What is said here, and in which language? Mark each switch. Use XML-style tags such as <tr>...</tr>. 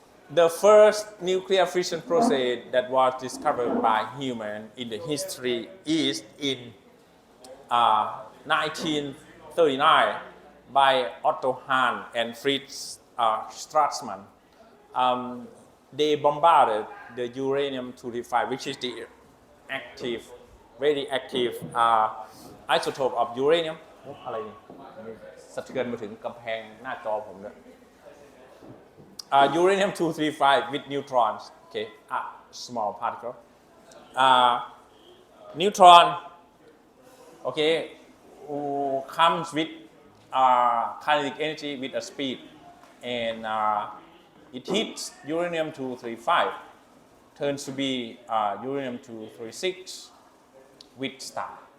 <en>The first nuclear fission process that was discovered by human in the history is in 1939 by Otto Hahn and Fritz Strassmann. They bombarded the uranium-235, which is the active, very active isotope of uranium.</en> <th>อะไรนี่สะเทือนมาถึงกำแพงหน้าจอผมด้วย</th> <en>uranium-235 with neutrons, okay, a small particle. Neutron, okay, comes with kinetic energy with a speed, and it hits uranium-235, turns to be uranium-236 with star.</en>